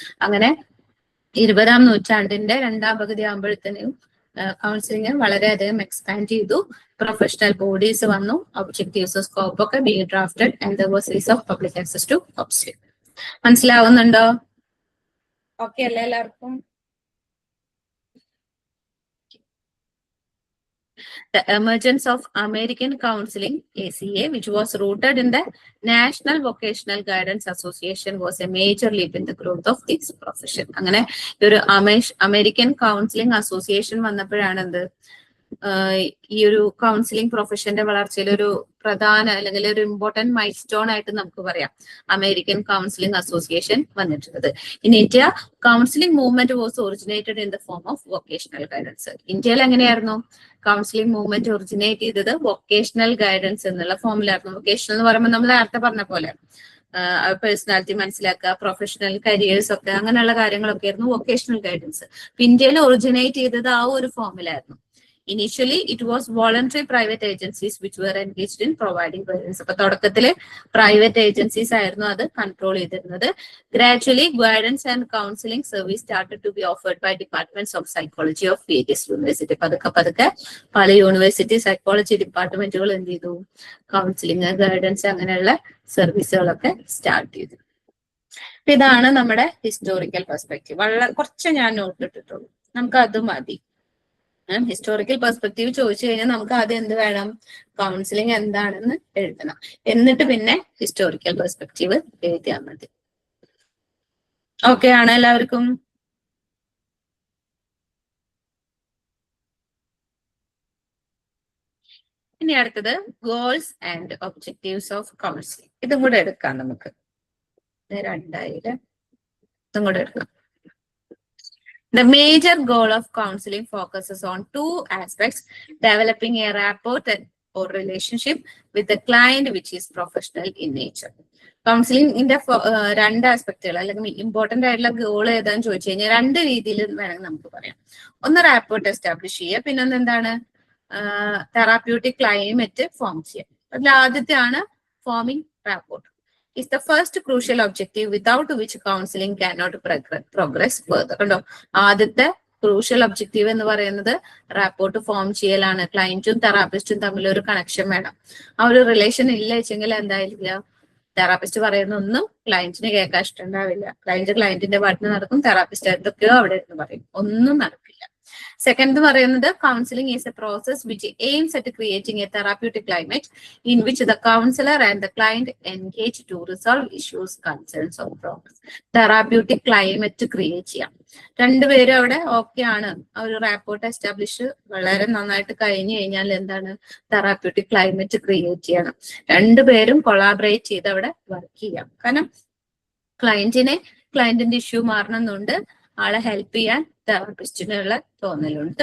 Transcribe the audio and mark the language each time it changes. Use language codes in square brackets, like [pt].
[ml] അങ്ങനെ 20ാം നൂറ്റാണ്ടിന്റെ രണ്ടാം പകുതി ആകുമ്പോഴത്തേനും കൗൺസിലിംഗ് വളരെയധികം എക്സ്പാൻഡ് ചെയ്തു. [en] Professional bodies വന്നു, objectives scope ഒക്കെ be drafted, and there was ease of public access to counselling. [ml] മനസ്സിലാവുന്നുണ്ടോ? ഓക്കെ അല്ലേ എല്ലാവർക്കും? [en] The emergence of American Counseling, ACA, which was rooted in the National Vocational Guidance Association, was a major leap in the growth of this profession. [ml] അങ്ങനെ ഒരു American counselling association വന്നപ്പോഴാണ് എന്ത് ഈ ഒരു counselling പ്രൊഫഷന്റെ വളർച്ചയിൽ ഒരു പ്രധാന അല്ലെങ്കിൽ ഒരു ഇമ്പോർട്ടന്റ് മൈൽ സ്റ്റോൺ ആയിട്ട് നമുക്ക് പറയാം അമേരിക്കൻ കൗൺസിലിംഗ് അസോസിയേഷൻ വന്നിട്ടുള്ളത്. [en] In India counselling movement was originated in the form of vocational guidance. [ml] ഇന്ത്യയിൽ എങ്ങനെയായിരുന്നു കൗൺസിലിംഗ് മൂവ്മെന്റ് ഒറിജിനേറ്റ് ചെയ്തത്? വൊക്കേഷണൽ ഗൈഡൻസ് എന്നുള്ള ഫോമിലായിരുന്നു. വൊക്കേഷണൽ എന്ന് പറയുമ്പോൾ നമ്മൾ നേരത്തെ പറഞ്ഞ പോലെ പേഴ്സണാലിറ്റി മനസ്സിലാക്കുക, പ്രൊഫഷണൽ കരിയേഴ്സ് ഒക്കെ അങ്ങനെയുള്ള കാര്യങ്ങളൊക്കെ ആയിരുന്നു വൊക്കേഷണൽ ഗൈഡൻസ്. ഇന്ത്യയിൽ ഒറിജിനേറ്റ് ചെയ്തത് ആ ഒരു ഫോമിലായിരുന്നു. [en] Initially, it was voluntary private agencies which were engaged in providing guidance. [ml] അപ്പൊ തുടക്കത്തില് പ്രൈവറ്റ് ഏജൻസീസ് ആയിരുന്നു അത് കൺട്രോൾ ചെയ്തിരുന്നത്. [en] Gradually, guidance and counseling service started to be offered by departments of psychology of various university. [ml] പതുക്കെ പല university psychology ഡിപ്പാർട്ട്മെന്റുകൾ എന്ത് ചെയ്തു? Counselling, guidance അങ്ങനെയുള്ള സർവീസുകളൊക്കെ സ്റ്റാർട്ട് ചെയ്തു. ഇതാണ് നമ്മുടെ ഹിസ്റ്റോറിക്കൽ പെർസ്പെക്റ്റീവ്. വളരെ കുറച്ച് ഞാൻ നോട്ട് ഇട്ടിട്ടുള്ളൂ, നമുക്ക് അത് മതി. ഹിസ്റ്റോറിക്കൽ പെർസ്പെക്റ്റീവ് ചോദിച്ചു കഴിഞ്ഞാൽ നമുക്ക് ആദ്യം എന്ത് വേണം? കൗൺസിലിംഗ് എന്താണെന്ന് എഴുതണം. എന്നിട്ട് പിന്നെ ഹിസ്റ്റോറിക്കൽ പെർസ്പെക്റ്റീവ് എഴുതിയാൽ മതി. ഓക്കെ ആണ് എല്ലാവർക്കും? ഇനി അടുത്തത് goals and objectives of counselling. ഇതും കൂടെ എടുക്കാം നമുക്ക്. 2000 ഇതും കൂടെ എടുക്കാം. [en] The major goal of counseling focuses on two aspects: developing a rapport or relationship with the client which is professional in nature. [ml] കൗൺസിലിംഗിന്റെ രണ്ട് ആസ്പെക്ടുകൾ അല്ലെങ്കിൽ ഇമ്പോർട്ടന്റ് ആയിട്ടുള്ള ഗോൾ ഏതാന്ന് ചോദിച്ചു കഴിഞ്ഞാൽ രണ്ട് രീതിയിൽ വേണമെങ്കിൽ നമുക്ക് പറയാം. ഒന്ന് റാപ്പോർട്ട് എസ്റ്റാബ്ലിഷ് ചെയ്യുക, പിന്നെ ഒന്ന് എന്താണ് തെറാപ്യൂട്ടിക് ക്ലൈമറ്റ് ഫോം ചെയ്യുക. അതിൽ ആദ്യത്തെ ആണ് foaming rapport. [en] is the first crucial objective without which counseling cannot progress further. [ml] കണ്ടോ, ആദ്യത്തെ ക്രൂഷ്യൽ ഒബ്ജക്റ്റീവ് എന്ന് പറയുന്നത് റാപ്പോർട്ട് ഫോം ചെയ്യലാണ്. ക്ലയന്റും തെറാപ്പിസ്റ്റും തമ്മിൽ ഒരു കണക്ഷൻ വേണം. ആ ഒരു റിലേഷൻ ഇല്ല വെച്ചെങ്കിൽ എന്തായിരിക്കില്ല? തെറാപ്പിസ്റ്റ് പറയുന്ന ഒന്നും ക്ലയന്റിന് കേൾക്കാൻ ഇഷ്ടമുണ്ടാവില്ല. ക്ലയന്റിന്റെ പാട്ടിന് നടക്കും, തെറാപ്പിസ്റ്റ് എന്തൊക്കെയോ അവിടെ എന്ന് പറയും, ഒന്നും നടക്കില്ല. [en] Second [ml] എന്ന് പറയുന്നത് [en] counseling is a process which aims at creating a therapeutic climate in which the counselor and the client engage to resolve issues, concerns or problems. Therapeutic climate create ചെയ്യാം. [ml] രണ്ടുപേരും അവിടെ ഓക്കെ ആണ്. ഒരു റാപ്പോർട്ട് എസ്റ്റാബ്ലിഷ് വളരെ നന്നായിട്ട് കഴിഞ്ഞു കഴിഞ്ഞാൽ എന്താണ്? തെറാപ്യൂട്ടിക് ക്ലൈമറ്റ് ക്രിയേറ്റ് ചെയ്യണം. രണ്ടുപേരും കൊളാബറേറ്റ് ചെയ്ത് അവിടെ വർക്ക് ചെയ്യാം. കാരണം ക്ലയന്റിന്റെ ഇഷ്യൂ മാറണമെന്നുണ്ട്, ആളെ ഹെൽപ്പ് ചെയ്യാൻ തെറാപ്പിസ്റ്റിനുള്ള തോന്നലുണ്ട്.